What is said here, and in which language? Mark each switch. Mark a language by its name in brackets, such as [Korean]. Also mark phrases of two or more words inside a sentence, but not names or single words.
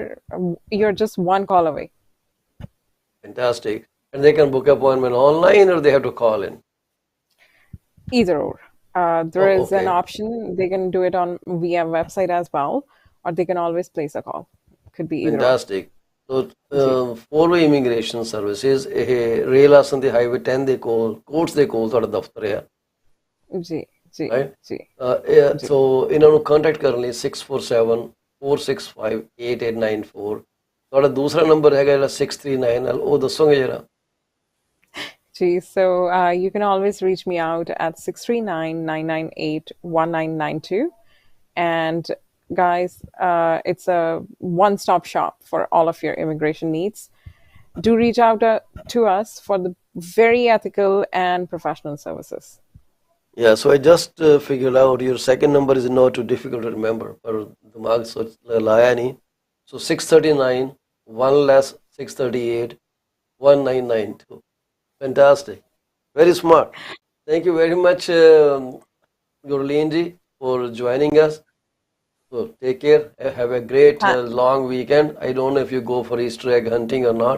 [English] You're just one call away. Fantastic. And they can book appointment online or they have to call in? Either or. There is okay. an option. They can do it on via website as well, or they can always place a call. Could be either Fantastic. So, [Punjabi] ਜੀ [English] for immigration services, [Punjabi] ਇਹ ਰੇਲ ਆਸਨ ਦੇ ਹਾਈਵੇ 10 ਦੇ ਕੋਲ, ਕੋਰਟਸ ਦੇ ਕੋਲ ਤੁਹਾਡਾ ਦਫ਼ਤਰ ਹੈ, ਜੀ ਜੀ ਰਾਈਟ? ਜੀ ਸੋ ਇਹਨਾਂ ਨੂੰ ਕੰਟੈਕਟ ਕਰਨ ਲਈ 6474658894। ਤੁਹਾਡਾ ਦੂਸਰਾ ਨੰਬਰ ਹੈਗਾ ਜਿਹੜਾ 639 ਨਾਲ, ਉਹ ਦੱਸੋਗੇ ਜਰਾ? [English] So you can always reach me out at 639-998-1992. And guys, it's a one-stop shop for all of your immigration needs. Do reach out to us for the very ethical and professional services. Yeah, so I just figured out your second number is not too difficult to remember, [Hindi] पर दिमाग सोच लाया नहीं. [English] So 639, 1 less 638, 1992. Fantastic. Very smart. Thank you very much, Gurleen ji, for joining us. So take care. Have a great long weekend. I don't know if you go for Easter egg hunting or not.